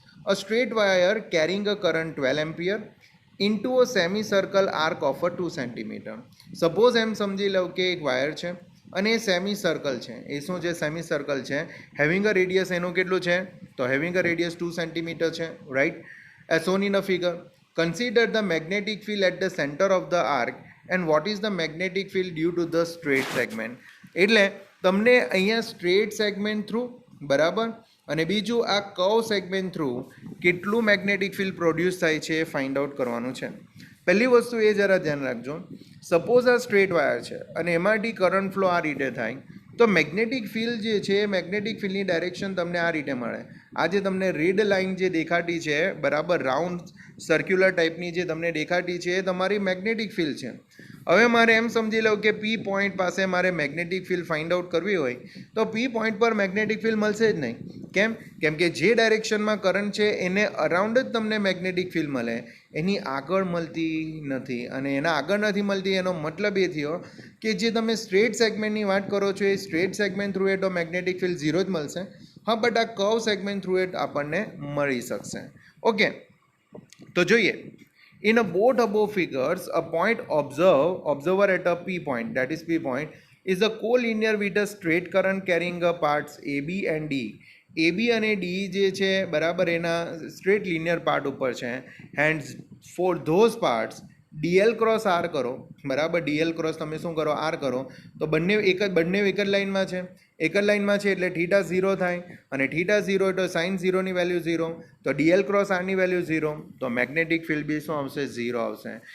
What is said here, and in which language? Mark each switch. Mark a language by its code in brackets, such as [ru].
[en] A straight wire carrying a current 12 ampere into a semi circle arc of a 2 centimetre. [gu] Suppose એમ સમજી લો કે એક wire છે અને એ semi circle છે. એ શું છે? સેમી સર્કલ છે. [en] having a radius [gu] એનું કેટલું છે? તો [en] Having a radius 2 centimetre છે, right, as shown in a figure. Consider the magnetic field at the center of the arc and what is the magnetic field due to the straight segment. [gu] એટલે તમને અહીંયા straight segment through, બરાબર, અને બીજું આ curve segment through કેટલું magnetic field produce થાય છે એ ફાઇન્ડ આઉટ કરવાનું છે. પહેલી વસ્તુ એ જરા ધ્યાન રાખજો, સપોઝ આ સ્ટ્રેટ વાયર છે અને એમાંથી કરંટ ફ્લો આ રીતે થાય તો મેગ્નેટિક ફિલ્ડ જે છે એ મેગ્નેટિક ફિલ્ડની ડાયરેક્શન તમને આ રીતે મળે. આ જે તમને રેડ લાઇન જે દેખાતી છે, બરાબર, રાઉન્ડ સર્ક્યુલર ટાઈપની જે તમને દેખાતી છે એ તમારી મેગ્નેટિક ફિલ્ડ છે. હવે મારે એમ સમજી લો કે પી પોઈન્ટ પાસે મારે મેગ્નેટિક ફિલ્ડ ફાઇન્ડ આઉટ કરવી હોય તો પી પોઈન્ટ પર મેગ્નેટિક ફિલ્ડ મળશે જ નહીં. કેમ? કેમ કે જે ડાયરેક્શનમાં કરંટ છે એને અરાઉન્ડ જ તમને મેગ્નેટિક ફિલ્ડ મળે, એની આગળ મળતી નથી. અને એના આગળ નથી મળતી એનો મતલબ એ થયો કે જે તમે સ્ટ્રેટ સેગમેન્ટની વાત કરો છો એ સ્ટ્રેટ સેગમેન્ટ થ્રુ એ તો મેગ્નેટિક ફિલ્ડ 0 જ મળશે. હા, બટ આ કર્વ સેગમેન્ટ થ્રુ ઇટ આપણને મળી શકશે. ઓકે, તો જોઈએ. [en] In a both above figures, a point observer at a P point, that is P point, is a collinear with a straight current carrying a parts AB and D. [gu] AB અને D જે છે બરાબર એના straight linear part ઉપર છે. [en] Hand for those parts DL cross R કરો, બરાબર. [gu] DL cross તમે શું કરો? R કરો. તો બંને એક જ લાઇનમાં છે. એક જ લાઇનમાં છે એટલે થીટા 0 થાય, અને થીટા 0 એટલે સાઇન 0ની વેલ્યુ 0, તો DL ક્રોસ આરની વેલ્યુ 0, તો મેગ્નેટિક ફિલ્ડ બી શું આવશે? 0 આવશે.